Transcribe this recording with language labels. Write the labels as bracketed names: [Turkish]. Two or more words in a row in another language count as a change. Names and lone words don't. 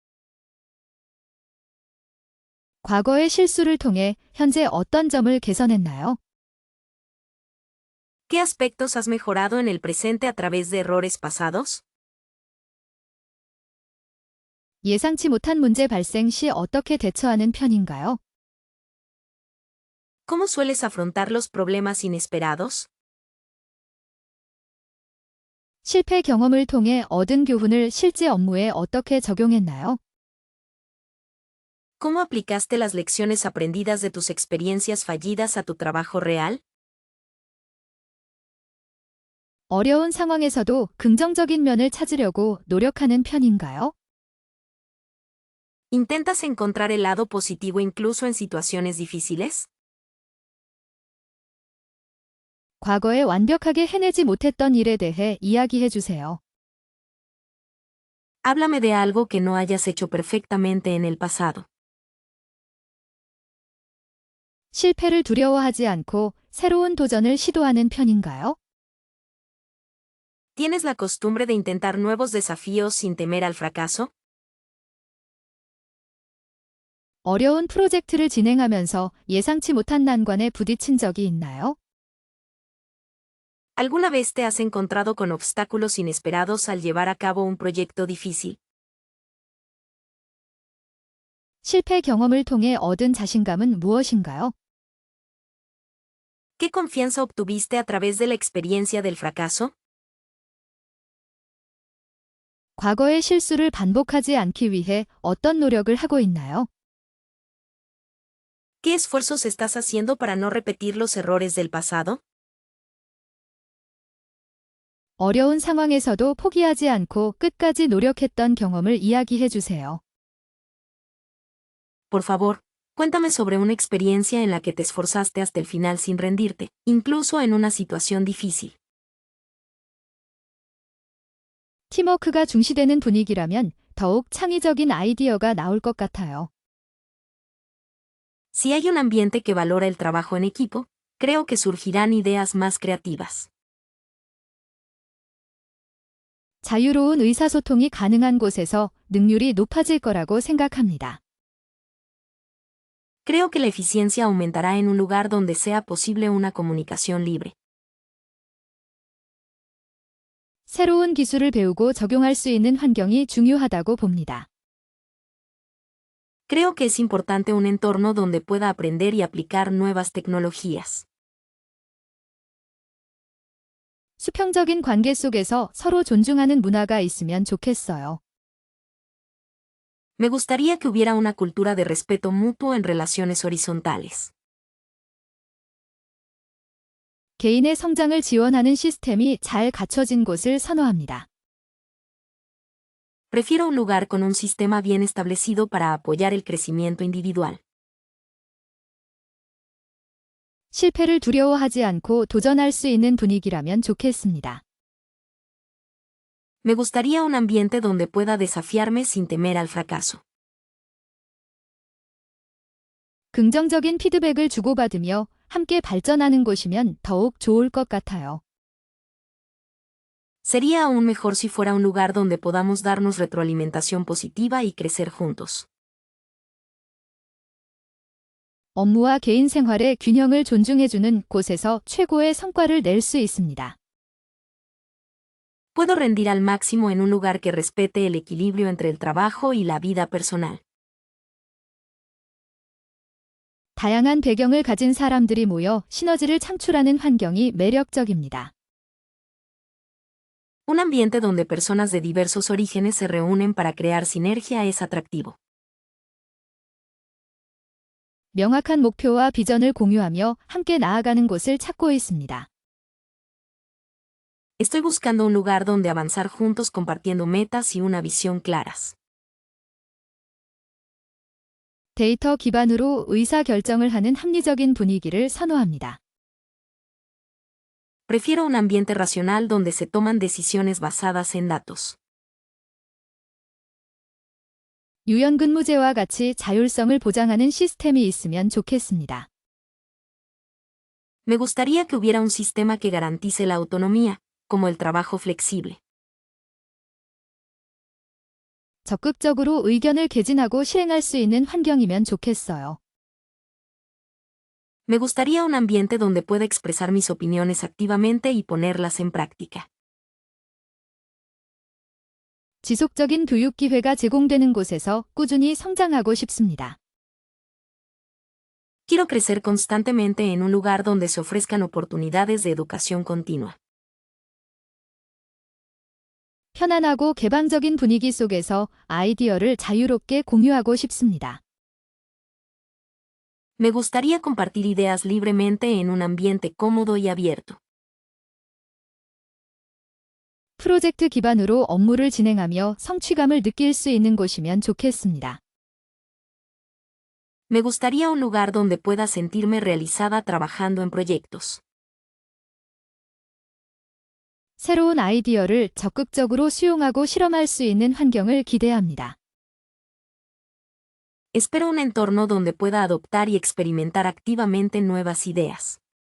[Korean] 과거의 실수를 통해 현재 어떤 점을 개선했나요? [Spanish] ¿Qué aspectos has mejorado en el presente a través de errores pasados? [Korean] 예상치 못한 문제 발생 시 어떻게 대처하는 편인가요? [Spanish] ¿Cómo sueles afrontar los problemas inesperados? [Korean] 실패 경험을 통해 얻은 교훈을 실제 업무에 어떻게 적용했나요? [Spanish] ¿Cómo aplicaste las lecciones aprendidas de tus experiencias fallidas a tu trabajo real? [Korean] 어려운 상황에서도 긍정적인 면을 찾으려고 노력하는 편인가요? [Spanish] ¿Intentas encontrar el lado positivo incluso en situaciones difíciles? [Korean] 과거에 완벽하게 해내지 못했던 일에 대해 이야기해 주세요. [Spanish] Háblame de algo que no hayas hecho perfectamente en el pasado. [Korean] 실패를 두려워하지 않고 새로운 도전을 시도하는 편인가요? [Spanish] ¿Tienes la costumbre de intentar nuevos desafíos sin temer al fracaso? [Korean] 어려운 프로젝트를 진행하면서 예상치 못한 난관에 부딪힌 적이 있나요? [Spanish] ¿Alguna vez te has encontrado con obstáculos inesperados al llevar a cabo un proyecto difícil? [Korean] 실패 경험을 통해 얻은 자신감은 무엇인가요? [Spanish] ¿Qué confianza obtuviste a través de la experiencia del fracaso? [Korean] 과거의 실수를 반복하지 않기 위해 어떤 노력을 하고 있나요? [Spanish] ¿Qué esfuerzos estás haciendo para no repetir los errores del pasado? [Korean] 어려운 상황에서도 포기하지 않고 끝까지 노력했던 경험을 이야기해 주세요. [Spanish] Por favor, cuéntame sobre una experiencia en la que te esforzaste hasta el final sin rendirte, incluso en una situación difícil. [Korean] 팀워크가 중시되는 분위기라면 더욱 창의적인 아이디어가 나올 것 같아요. [Spanish] Si hay un ambiente que valora el trabajo en equipo, creo que surgirán ideas más creativas. [Korean] 자유로운 의사소통이 가능한 곳에서 능률이 높아질 거라고 생각합니다. [Spanish] Creo que la eficiencia aumentará en un lugar donde sea posible una comunicación libre. [Korean] 새로운 기술을 배우고 적용할 수 있는 환경이 중요하다고 봅니다. [Spanish] Creo que es importante un entorno donde pueda aprender y aplicar nuevas tecnologías. [Korean] 수평적인 관계 속에서 서로 존중하는 문화가 있으면 좋겠어요. [Spanish] Me gustaría que hubiera una cultura de respeto mutuo en relaciones horizontales. [Korean] 개인의 성장을 지원하는 시스템이 잘 갖춰진 곳을 선호합니다. [Spanish] Prefiero un lugar con un sistema bien establecido para apoyar el crecimiento individual. [Korean] 실패를 두려워하지 않고 도전할 수 있는 분위기라면 좋겠습니다. [Spanish] Me gustaría un ambiente donde pueda desafiarme sin temer al fracaso. [Korean] 긍정적인 피드백을 주고받으며 함께 발전하는 곳이면 더욱 좋을 것 같아요. [Spanish] Sería aún mejor si fuera un lugar donde podamos darnos retroalimentación positiva y crecer juntos. [Korean] 업무와 개인 생활의 균형을 존중해주는 곳에서 최고의 성과를 낼 수 있습니다. [Spanish] Puedo rendir al máximo en un lugar que respete el equilibrio entre el trabajo y la vida personal. [Korean] 다양한 배경을 가진 사람들이 모여 시너지를 창출하는 환경이 매력적입니다. [Spanish] Un ambiente donde personas de diversos orígenes se reúnen para crear sinergia es atractivo. [Korean] 명확한 목표와 비전을 공유하며 함께 나아가는 곳을 찾고 있습니다. [Spanish] Estoy buscando un lugar donde avanzar juntos compartiendo metas y una visión claras. [Korean] 데이터 기반으로 의사 결정을 하는 합리적인 분위기를 선호합니다. [Spanish] Prefiero un ambiente racional donde se toman decisiones basadas en datos. [Korean] 유연근무제와 같이 자율성을 보장하는 시스템이 있으면 좋겠습니다. [Spanish] Me gustaría que hubiera un sistema que garantice la autonomía, como el trabajo flexible. [Korean] 적극적으로 의견을 개진하고 실행할 수 있는 환경이면 좋겠어요. [Spanish] Me gustaría un ambiente donde pueda expresar mis opiniones activamente y ponerlas en práctica. [Korean] 지속적인 교육 기회가 제공되는 곳에서 꾸준히 성장하고 싶습니다. [Spanish] Quiero crecer constantemente en un lugar donde se ofrezcan oportunidades de educación continua. [Korean] 편안하고 개방적인 분위기 속에서 아이디어를 자유롭게 공유하고 싶습니다. [Spanish] Me gustaría compartir ideas libremente en un ambiente cómodo y abierto. [Korean] 프로젝트 기반으로 업무를 진행하며 성취감을 느낄 수 있는 곳이면 좋겠습니다. [Spanish] Me gustaría un lugar donde pueda sentirme realizada trabajando en proyectos. [Korean] 새로운 아이디어를 적극적으로 수용하고 실험할 수 있는 환경을 기대합니다. [Spanish] Espero un entorno donde pueda adoptar y experimentar activamente nuevas ideas.